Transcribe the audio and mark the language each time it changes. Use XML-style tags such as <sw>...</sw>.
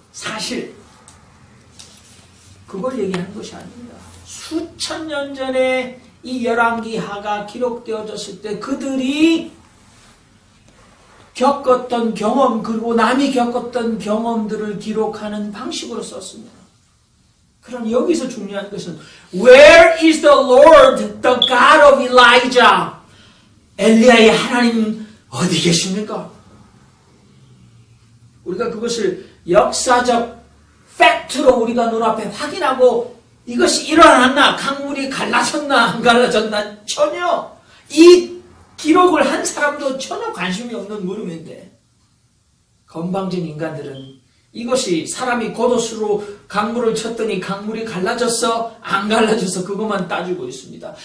<ko>사실 그걸 얘기하는 것이 아닙니다. 수천 년 전에 이 열왕기하가 기록되어졌을 때 그들이 겪었던 경험 그리고 남이 겪었던 경험들을 기록하는 방식으로 썼습니다. 그럼 여기서 중요한 것은</ko> <en>Where is the Lord, the God of Elijah?</en> <ko>엘리야의 하나님 어디 계십니까? 우리가 그것을 역사적 팩트로 우리가 눈앞에 확인하고 이것이 일어났나, 강물이 갈라졌나 안 갈라졌나 전혀 이 기록을 한 사람도 전혀 관심이 없는 물음인데 건방진 인간들은 이것이 사람이 겉옷으로 강물을 쳤더니 강물이 갈라졌어 안 갈라졌어 그것만 따지고 있습니다.</ko>